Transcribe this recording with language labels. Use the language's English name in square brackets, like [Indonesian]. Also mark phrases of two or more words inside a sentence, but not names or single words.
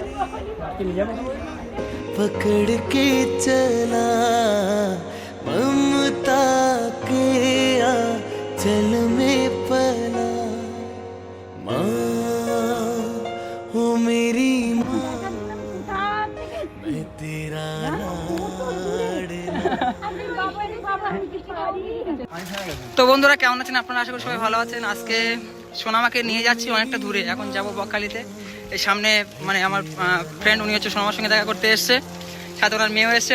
[Hindi] पकड़ के चला ममता के आंचल में पला माँ हो मेरी माँ मैं तेरा [Bangla] তো বন্ধুরা কেমন আছেন আপনারা? আশা করি সবাই ভালো আছেন। আজকে সোনামাকে নিয়ে যাচ্ছি অনেকটা দূরে, এখন যাব বকখালিতে। এই সামনে মানে আমার ফ্রেন্ড, উনি হচ্ছে সোনামার সঙ্গে দেখা করতে এসছে, সাথে ওনার মেয়েও এসছে।